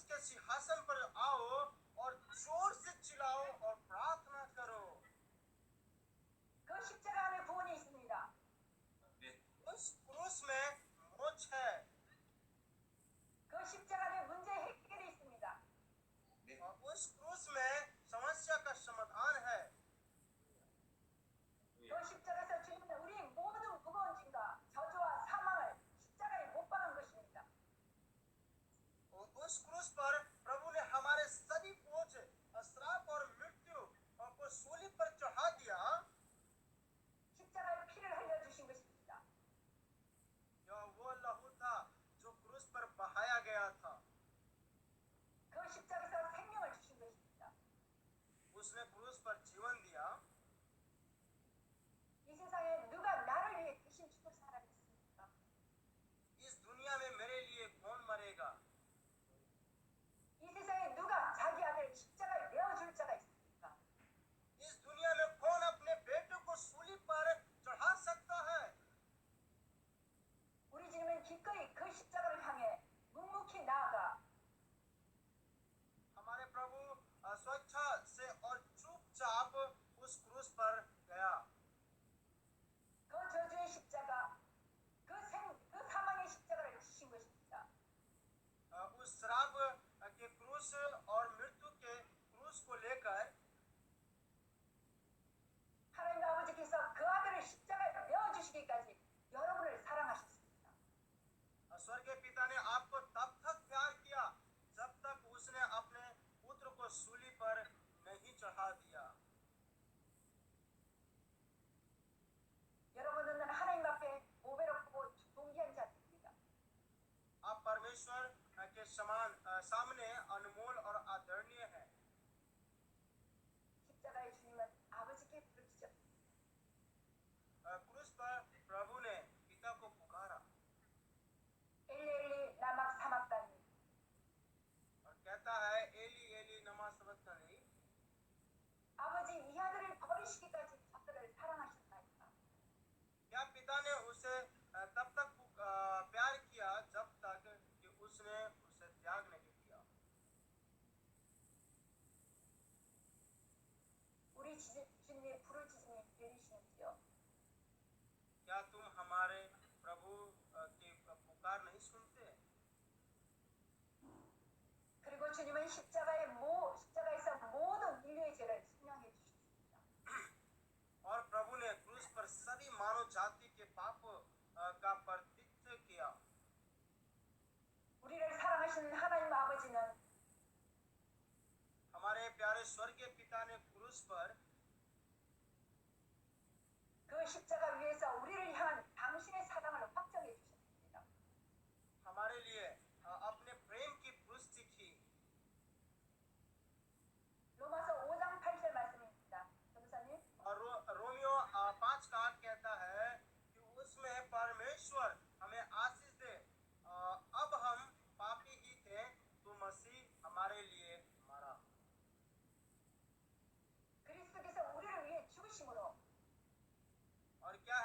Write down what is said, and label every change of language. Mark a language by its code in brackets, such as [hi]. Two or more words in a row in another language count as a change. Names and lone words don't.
[hi] सिंहासन पर आओ और जोर से चिल्लाओ और प्रार्थना करो। [ko] 그 십자가 안에 구원이 있습니다. [hi] उस क्रूस में मोक्ष है। [ko] 그 십자가 안에 문제 해결이 있습니다. [hi] और उस क्रूस में समस्या का समाधान है। [ko] 그 십자가에서 주님은 우리 모든 무거운 짐과 저주와 사망을 십자가에 못 박은 것입니다. [hi] उस क्रूस पर प्रभु ने हमारे सभी बोझ, श्राप और मृत्यु को सूली पर चढ़ा दिया। [ko] 십자가에 피를 흘려주신 것입니다. [hi] यह वो लहू था जो क्रूस पर बहाया गया था। [ko] 그 십자가에서 생명을 주신 것입니다. [hi] उसने क्रूस पर जीवन दिया। [ko] 이 세상에 누가 나를 위해 대신 죽을 사람이 있습니까? [hi] इस दुनिया में मेरे लिए कौन मरेगा? [ko] 이 세상에 누가 자기 아들 십자가에 내어줄 자가 있습니까? [hi] इस दुनिया में कौन अपने बेटे को सूली पर चढ़ा सकता है? [ko] 우리 주님은 기꺼이 그 십자가를 향해 묵묵히 나아가 [hi] हमारे प्रभु स्वेच्छा से और चुपचाप उस क्रूस पर गया। [ko] 그 저주의 십자가, 그 사망의 십자가를 주신 것입니다. [hi] उस श्राप के क्रूस और मृत्यु के क्रूस को लेकर [ko] 하나님 아버지께서 그 아들을 십자가에 내어주시기까지 여러분을 사랑하셨습니다. [hi] स्वर्गीय पिता ने आपको तब तक प्यार किया जब तक उसने अपने पुत्र को सूली पर नहीं चढ़ा दिया। [ko] 여러분은 하나님 앞에 고배롭고 동귀한 자들입니다. [hi] आप परमेश्वर के समान सामने अनमोल और आदरणीय है। [ko] 십자가의 주님은 아버지께 부르짖었습니다. [hi] क्रूस पर प्रभु ने पिता को पुकारा [arc] אלי למה שבקתני [hi] और कहता है [arc] אלי אלי למה שבקתני. [ko] 아버지 이 아들을 버리시기까지 저들을 사랑하셨나이까? [hi] क्या पिता ने उसे तब तक प्यार किया जब तक कि उसने उसे त्याग नहीं किया? [ko] 우리 주님의 부르짖음이 들리시는지요? [hi] क्या तुम हमारे प्रभु की पुकार नहीं सुनते? [ko] 그리고 주님은 십자가에서 모든 인류의 죄를 증명해 주셨습니다. [hi] और प्रभु ने क्रूस पर सभी मानव जाति के पाप का प्रतित्व किया। [ko] 우리를 사랑하시는 하나님 아버지는 [hi] हमारे प्यारे स्वर्गीय पिता ने क्रूस पर [ko] 그 십자가 위에서 우리를 향한 당신의 사랑을 확정해 주셨습니다. [hi] हमारे लिए अपने प्रेम की पुष्टि की। [ko] 로마서 5장 8절 말씀입니다. 전도사님, [hi] और रोमियो 5 का 8 कहता है कि उसमें परमेश्वर हमें आशीष दे। अब हम पापी ही थे तो मसीह हमारे लिए मरा। [ko] 그리스도께서 우리를 위해 죽으심으로 [hi] और